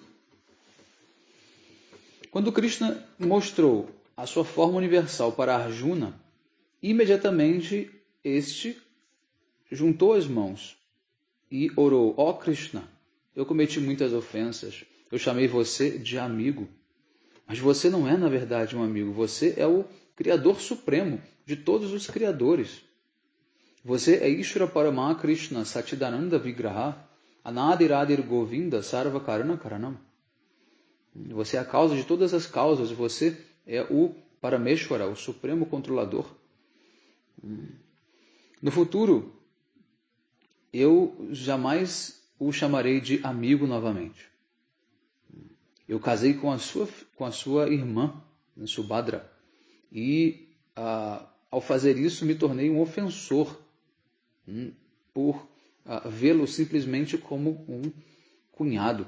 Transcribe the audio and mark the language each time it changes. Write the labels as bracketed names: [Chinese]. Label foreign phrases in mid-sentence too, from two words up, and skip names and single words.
[Portuguese] Quando Krishna mostrou a sua forma universal para Arjuna, imediatamente este juntou as mãos e orou, ó Krishna, eu cometi muitas ofensas, eu chamei você de amigo, mas você não é na verdade um amigo, você é o Criador Supremo de todos os criadores. Você é [Sanskrit] ईश्वर परम कृष्ण सच्चिदानन्द विग्रह अनादिरादिर् गोविन्द सर्व कारण कारणम्. [Portuguese] Você é a causa de todas as causas, você é o Parameshwara, o Supremo Controlador. No futuro, eu jamais o chamarei de amigo novamente. Eu casei com a sua irmã, Subhadra, e ao fazer isso me tornei um ofensor por vê-lo simplesmente como um cunhado.